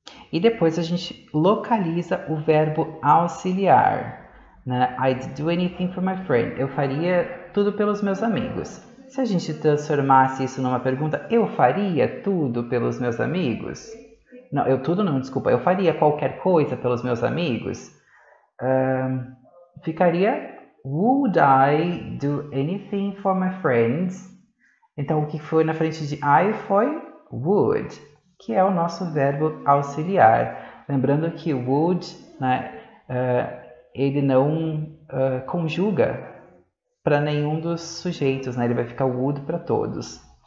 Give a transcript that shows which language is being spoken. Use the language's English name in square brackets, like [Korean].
[Portuguese] E depois a gente localiza o verbo auxiliar. Né? [English] I'd do anything for my friend. [Portuguese] Eu faria tudo pelos meus amigos. Se a gente transformasse isso numa pergunta, eu faria tudo pelos meus amigos? Não, desculpa. Eu faria qualquer coisa pelos meus amigos? [English] Ficaria would I do anything for my friends? [Portuguese] Então, o que foi na frente de I foi would, que é o nosso verbo auxiliar. Lembrando que would, né, ele não conjuga para nenhum dos sujeitos, né? Ele vai ficar would para todos.